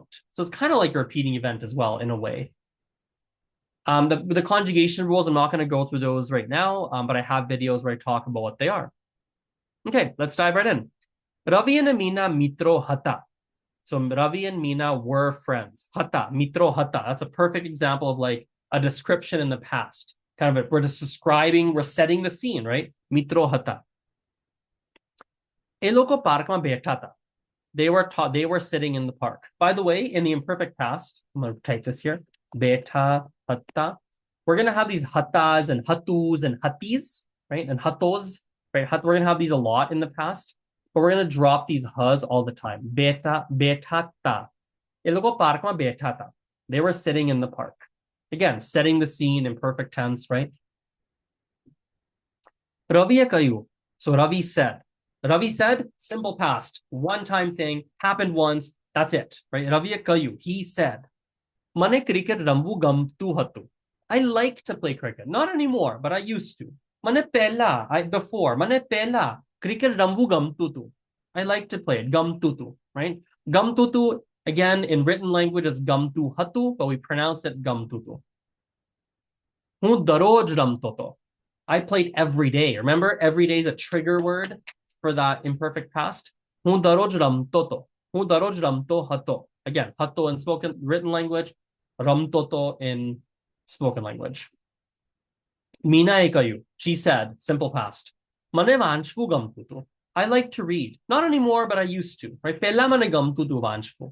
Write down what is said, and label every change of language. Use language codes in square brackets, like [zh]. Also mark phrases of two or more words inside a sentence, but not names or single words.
[en] So it's kind of like a repeating event as well in a way. The conjugation rules, I'm not going to go through those right now, but I have videos where I talk about what they are. Okay, let's dive right in. Ravi and Amina [gu] મિત્રો હતા. [en] So Ravi and Meena were friends. [gu] હતા, મિત્રો હતા. [en] That's a perfect example of like a description in the past. Kind of we're just describing, we're setting the scene, right? [gu] મિત્રો હતા. [hi] ए लोको पार्क में बैठा था. [en] They were sitting in the park. By the way, in the imperfect past, I'm going to type this here. [gu] બેઠા હતા. [en] We're going to have these hatas and hatus and hatis, right? And hatos, right? We're going to have these a lot in the past. But we're going to drop these has all the time. [gu] બેઠા તા. [hi] ए लोगो पार्क में बैठा था. [en] They were sitting in the park. Again, setting the scene in perfect tense, right? Ravi kayu. So Ravi said. Ravi said, simple past, one-time thing, happened once, that's it, right? [gu] રવિ કહ્યું. [en] He said, [gu] મને ક્રિકેટ રમવું ગમતું હતું. [en] I like to play cricket. Not anymore, but I used to. [gu] મને before. મને પહેલા. ક્રિકેટ રમવું ગમતુંતું. [en] I like to play it. Gamtutu, right? Gamtutu, again, in written language is gamtu hatu, but we pronounce it gamtutu. [gu] હું દરરોજ રમતોતો. [en] I played every day. Remember, every day is a trigger word for that imperfect past. [gu] હું દરરોજ રમતોતો. હું દરરોજ રમતો હતો. [en] Again, hato in written language, ramtoto in spoken language. Mina ekayu. She said, simple past. [gu] મને વાંચવું ગમતુંતું. [en] I like to read. Not anymore, but I used to. Right? [gu] પહેલા મને ગમતુંતું વાંચવું.